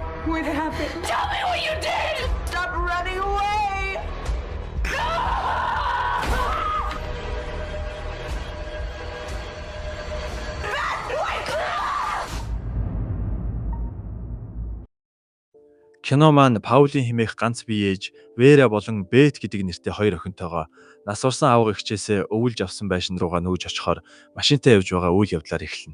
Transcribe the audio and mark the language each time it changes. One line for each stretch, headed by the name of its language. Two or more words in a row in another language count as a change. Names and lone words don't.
English: going to happen. Tell me what you did! Stop running away!
Mongolian: Кино маань Паулийн хэмээх ганц бие ээж Вера болон Бет гэдэг нэртэй хоёр охинтойгоо нас урсан аав эгчээсээ өвүүлж авсан байшин руугаа нүүж очихоор машинтай явж байгаа үйл явдлаар эхэлнэ.